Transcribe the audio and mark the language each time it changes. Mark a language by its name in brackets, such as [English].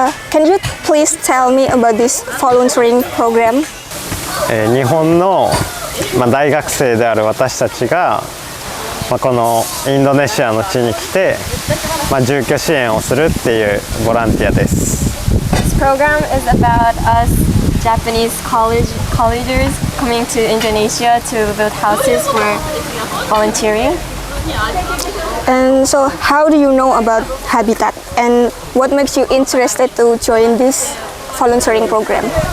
[English] Can you please tell me about this volunteering program? [Japanese] 日本の、大学生である私たちが、このインドネシアの地に来て、住居支援をするっていうボランティアです。 [English] This program is about us Japanese collegers coming to Indonesia to build houses for volunteering. And so, how do you know about Habitat? And what makes you interested to join this volunteering program?